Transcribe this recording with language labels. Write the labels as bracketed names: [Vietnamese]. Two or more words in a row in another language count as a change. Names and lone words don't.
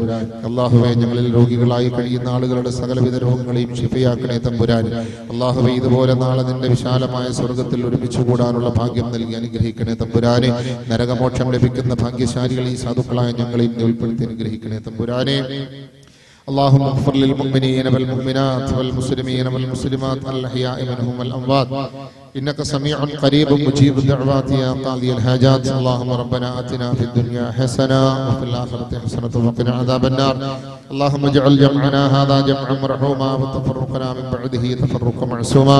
[Malayalam] അല്ലാഹുവേ, ഞങ്ങളിൽ രോഗികളായി കഴിയുന്ന ആളുകളുടെ സകലവിധ രോഗങ്ങളെയും ശിഫയാക്കണേ തമ്പുരാൻ. അല്ലാഹുവേ, ഇതുപോലെ നാളെ നിന്റെ വിശാലമായ സ്വർഗത്തിൽ ഒരുമിച്ച് കൂടാനുള്ള ഭാഗ്യം നൽകി അനുഗ്രഹിക്കണേ തമ്പുരാനെ. നരകമോക്ഷം ലഭിക്കുന്ന ഭാഗ്യശാലികൾ ഈ സാധുക്കളായ ഞങ്ങളെയും ഉൾപ്പെടുത്തി അനുഗ്രഹിക്കണേ തമ്പുരാനെ. [Arabic] اللهم اغفر للمؤمنين والمؤمنات والمسلمين والمسلمات الأحياء منهم والأموات إنك سميع قريب مجيب الدعوات يا قاضي الحاجات. اللهم ربنا آتنا في الدنيا حسنة وفي الآخرة حسنة وقنا عذاب النار. اللهم اجعل جمعنا هذا جمعا مرحوما وتفرقنا من بعده تفرقا معصوما.